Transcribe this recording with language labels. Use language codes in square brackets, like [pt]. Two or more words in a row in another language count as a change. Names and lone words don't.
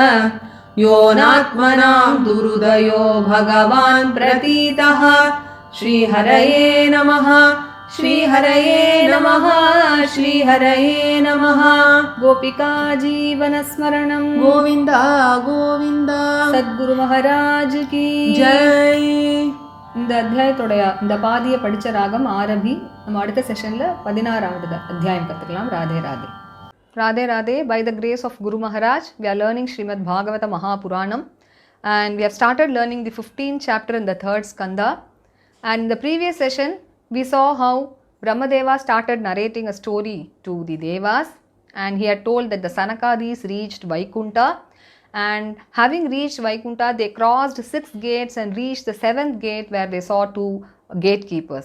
[sa] योऽनात्मनां दुरुदयो भगवान् प्रतीतः श्रीहरये नमः श्रीहरये नमः श्रीहरये नमः गोपिका जीवनस्मरणं गोविन्द गोविन्द [hi] सद्गुरु महाराज की जय [ta] இந்த அத்தியாயத்தோடைய இந்த பாதியை படிச்ச ராகம் ஆரம்பி நம்ம அடுத்த செஷன்ல 16வது அத்தியாயம் கத்துக்கலாம். ராதே ராதே ராதே ராதே. [en] By the grace of Guru Maharaj, we are learning Srimad Bhagavata Mahapuranam, and we have started learning the 15th chapter in the 3rd skanda. And in the previous session we saw how Brahmadeva started narrating a story to the Devas, and he had told that the Sanakadis reached Vaikunta, and having reached Vaikunta they crossed 6 gates and reached the 7th gate where they saw 2 gatekeepers.